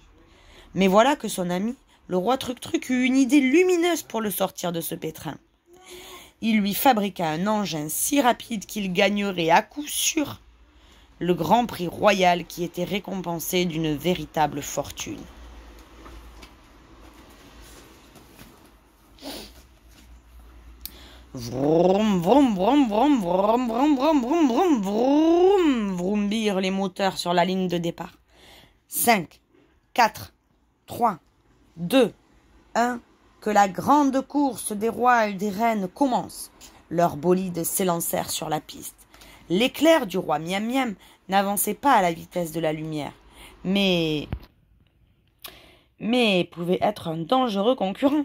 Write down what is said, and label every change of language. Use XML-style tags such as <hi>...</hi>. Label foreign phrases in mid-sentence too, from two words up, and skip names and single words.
<fr>Mais voilà que son ami, le roi Truc-Truc, eut une idée lumineuse pour le sortir de ce pétrin. Il lui fabriqua un engin si rapide qu'il gagnerait à coup sûr le grand prix royal qui était récompensé d'une véritable fortune. Vroom, vroom, vroom, vroom, vroom, vroom, vroom, vroom, vroom, vroom, vroombirent les moteurs sur la ligne de départ. 5, 4, 3, 2, 1, que la grande course des rois et des reines commence. Leurs bolides s'élancèrent sur la piste. L'éclair du roi Miam Miam n'avançait pas à la vitesse de la lumière, mais pouvait être un dangereux concurrent.</fr>